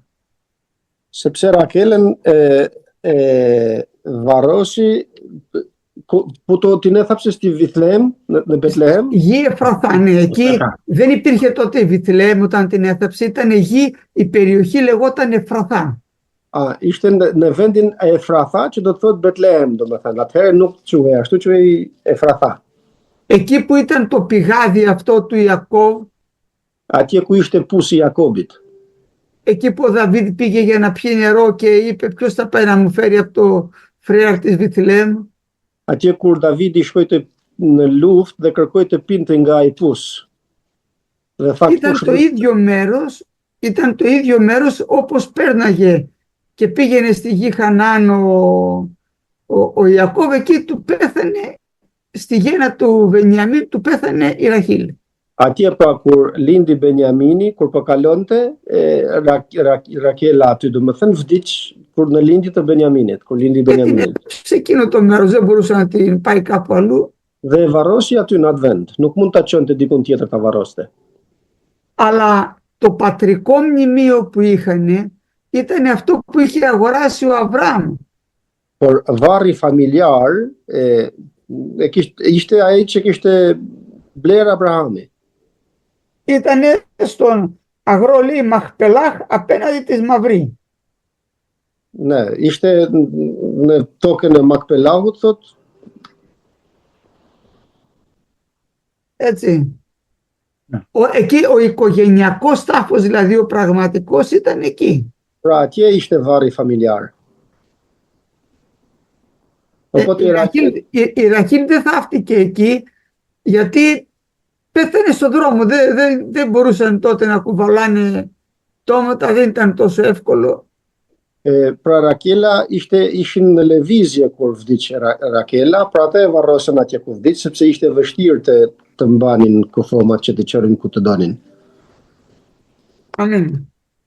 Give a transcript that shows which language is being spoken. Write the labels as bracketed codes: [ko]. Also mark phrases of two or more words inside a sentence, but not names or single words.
[sq] Se për Rakelën varrosi [el] που την έθαψε στη Βιθλεέμ, Μπετλεέμ. Γη Εφραθά, ναι, εκεί δεν υπήρχε τότε η Βιθλεέμ όταν την έθαψε, ήταν γη, η περιοχή λεγόταν Εφραθά. [sq] Ishte në vendin e Efratha, që do të thotë Betlehem, domethënë. Atëherë nuk quhej ashtu, quhej Efratha. [el] Εκεί που ήταν το πηγάδι αυτό του Ιακώβ, [sq] atje ku ishte pusi i Jakobit. [el] Εκεί που ο Δαβίδ πήγε για να πιει νερό και είπε ποιος θα πάει να μου φέρει από το φρέαρ της Βιθλεέμ. [sq] Atje kur Davidi shkoi në luftë dhe kërkoi të pinte nga ai pus. Dhe tha [el] ήταν το ίδιο μέρος όπως πέρναγε και πήγαινε στη γη Χανάν ο Ιακώβ, εκεί του πέθανε, στη γέννα του Βενιαμίν του πέθανε η Ραχήλ. [sq] Atje pra kur lindi Benjamini, kur po kalonte, Rakela aty domethënë vdiq kur në lindje të Benjaminit, kur lindi Benjamini. [el] Σε εκείνο το μέρος δεν μπορούσε να την πάει κάπου αλλού. [sq] Dhe e varrosi aty në atë vend, nuk mund ta çonte dikun tjetër ta varroste. [el] Αλλά το πατρικό μνημείο που είχαν ήταν αυτό που είχε αγοράσει ο Αβραάμ. [sq] Por varri familjar ishte ai që kishte bler Abrahami. [el] Ήταν στον αγρό, λέει, Μαχπελάχ απέναντι της Μαυρή. Ναι, [sq] ishte në tokën e Makpelahut, thot. [el] Έτσι. Εκεί ο οικογενειακός τάφος, δηλαδή ο πραγματικός, ήταν εκεί. [sq] Pra atje ishte varri familjar. [el] Οπότε η Ραχήλ δεν θαύτηκε εκεί γιατί πέθανε στον δρόμο. Δεν μπορούσαν τότε να κουβαλάνε τόματα, δεν ήταν τόσο εύκολο. [sq] Pra Rakela ishin në lëvizje kur vdiq Rakela, pra ata e varrosën atje ku vdiq, sepse ishte vështirë të mbanin kufomat që të çorin ku të donin. Amen.